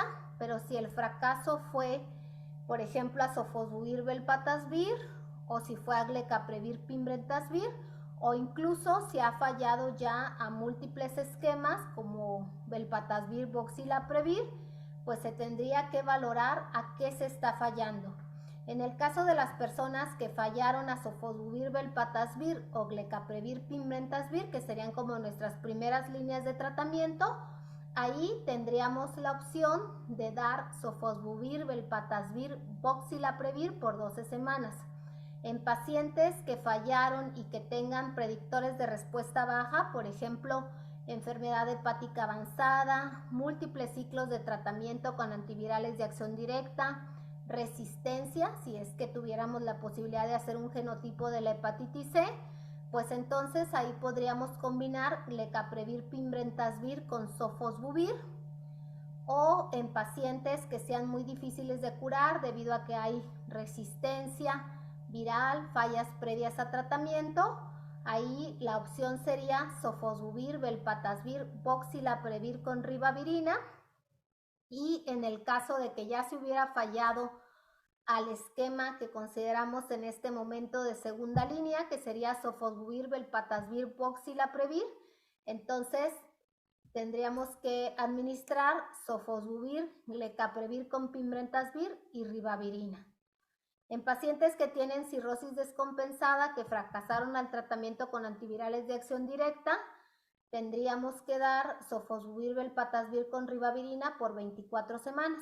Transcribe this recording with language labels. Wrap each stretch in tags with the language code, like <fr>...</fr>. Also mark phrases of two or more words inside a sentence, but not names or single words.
<es>Pero si el fracaso fue, por ejemplo, a sofosbuvir velpatasvir, o si fue a glecaprevir, pimbentasvir, o incluso si ha fallado ya a múltiples esquemas como velpatasvir, voxilaprevir, pues se tendría que valorar a qué se está fallando. En el caso de las personas que fallaron a sofosbuvir, velpatasvir o glecaprevir, pimrentasvir, que serían como nuestras primeras líneas de tratamiento, ahí tendríamos la opción de dar sofosbuvir, velpatasvir, voxilaprevir por 12 semanas. En pacientes que fallaron y que tengan predictores de respuesta baja, por ejemplo, enfermedad hepática avanzada, múltiples ciclos de tratamiento con antivirales de acción directa, resistencia, si es que tuviéramos la posibilidad de hacer un genotipo de la hepatitis C, pues entonces ahí podríamos combinar glecaprevir, pimrentasvir con sofosbuvir, o en pacientes que sean muy difíciles de curar debido a que hay resistencia viral, fallas previas a tratamiento, ahí la opción sería sofosbuvir, velpatasvir, voxilaprevir con ribavirina. Y en el caso de que ya se hubiera fallado al esquema que consideramos en este momento de segunda línea, que sería sofosbuvir, velpatasvir, voxilaprevir, entonces tendríamos que administrar sofosbuvir, glecaprevir con pimrentasvir y ribavirina. En pacientes que tienen cirrosis descompensada, que fracasaron al tratamiento con antivirales de acción directa, tendríamos que dar sofosbuvir, velpatasvir con ribavirina por 24 semanas.</es>